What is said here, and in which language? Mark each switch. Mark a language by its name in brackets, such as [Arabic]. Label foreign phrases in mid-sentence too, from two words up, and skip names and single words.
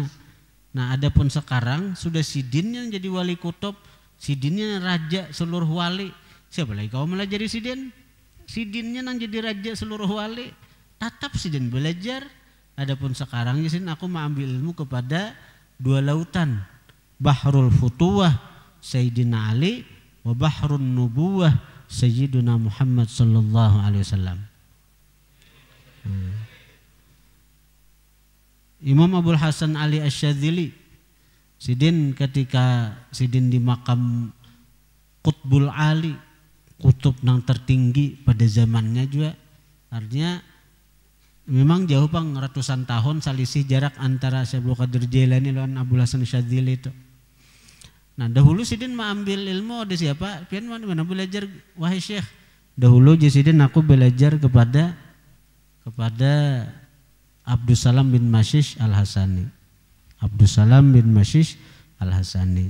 [Banjar] Nah, adapun sekarang sudah Sidin yang jadi wali kutub, Sidinnya raja seluruh wali. Siapa lagi kau melajari Sidin? Sidinnya yang jadi raja seluruh wali. Tetap Sidin belajar. Adapun sekarang Sidin aku mengambil ilmu kepada dua lautan, Bahrul Futuwah Sayyidina Ali wa Bahrun Nubuwah Sayyidina Muhammad [Arabic] sallallahu alaihi wasallam. [Banjar] Imam Abul Hasan Ali Asyadzili, Sidin ketika Sidin di makam Qutbul Ali, kutub yang tertinggi pada zamannya juga, artinya memang jauh bang ratusan tahun selisih jarak antara Syekh Abdul Qadir Jailani dan Abul Hasan Asyadzili itu. Nah, dahulu Sidin mengambil ilmu ada siapa? Pian mana belajar? Wahai Syekh, dahulu Sidin aku belajar kepada Abdussalam bin Mashish Al-Hasani. Abdussalam bin Mashish Al-Hasani.